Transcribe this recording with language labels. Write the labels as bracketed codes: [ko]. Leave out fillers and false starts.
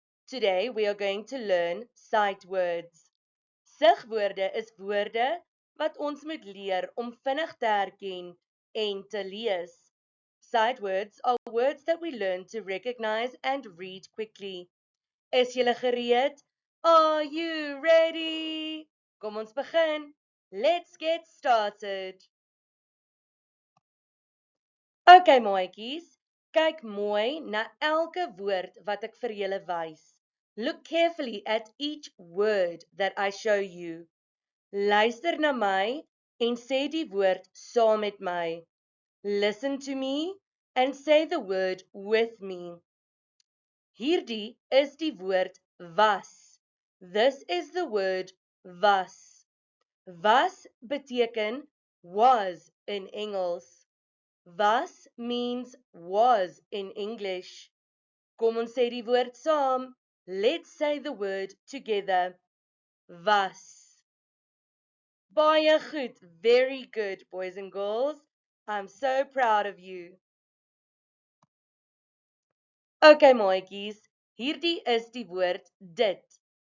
[en] Today we are going to learn sight words. [af] Sigwoorde is woorde wat ons moet leer om vinnig te herken en te lees. [en] Sight words are words that we learn to recognize and read quickly. [af] Is julle gereed? [en] Are you ready? [af] Kom ons begin. [en] Let's get started. [af] Okay maatjies, kyk mooi na elke woord wat ek vir julle wys. [en] Look carefully at each word that I show you. [af] Luister na my en sê die woord saam met my. [en] Listen to me and say the word with me. [af] Hierdie is die woord was. [en] This is the word was. [af] Was beteken was in Engels. [en] Was means was in English. [af] Kom ons sê die woord saam. [en] Let's say the word together. Was. [af] Baie goed, [en] very good, boys and girls. I'm so proud of you. [af] Okay, maatjies, hierdie is die woord dit.